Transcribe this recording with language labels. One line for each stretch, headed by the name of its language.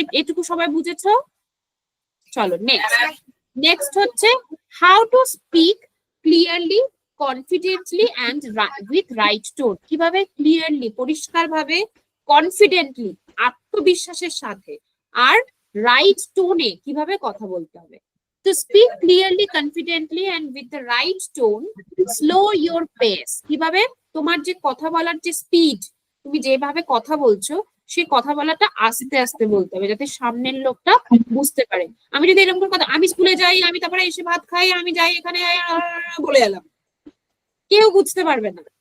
Bangla: এটুকু সবাই বুঝেছো? চলো
English: Next. Next হচ্ছে how to speak clearly, confidently and with right tone.
Bangla: কিভাবে ক্লিয়ারলি, পরিষ্কার ভাবে, কনফিডেন্টলি, আত্মবিশ্বাসের সাথে, আর রাইট টোনে কিভাবে কথা বলতে হবে।
English: To speak clearly, confidently and with the right tone, slow your pace.
Bangla: কিভাবে তোমার যে কথা বলার যে স্পিড, তুমি যেভাবে কথা বলছো, সেই কথা বলাটা আস্তে আস্তে বলতে হবে, যাতে সামনের লোকটা বুঝতে পারে। আমি যদি এরকম কথা, আমি স্কুলে যাই, আমি তারপরে এসে ভাত খাই, আমি যাই এখানে, বলে এলাম, কেউ বুঝতে পারবে না।